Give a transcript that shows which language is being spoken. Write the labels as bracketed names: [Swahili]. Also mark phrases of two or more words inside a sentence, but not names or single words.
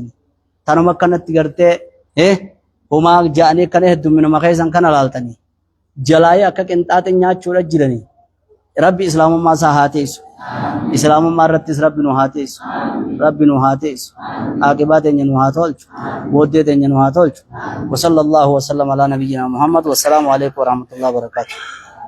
[Oromo] Tanuma akkanatti gartee homaa ja'anii akkana heddumminuma keessan kana laaltanii. Jalaayee akka qinxaaxii nyaachuudha jiranii. Rabbi islaamummaa isaa haa teessu. Islaamummaa irrattis rabbi nu haa teessu. Rabbi nu haa teessu. Aaqibaa teenya nu haa tolchu. Booddee teenya nu haa tolchu. [Arabic] وصلى الله وسلم على نبينا محمد والسلام عليكم ورحمة الله وبركاته.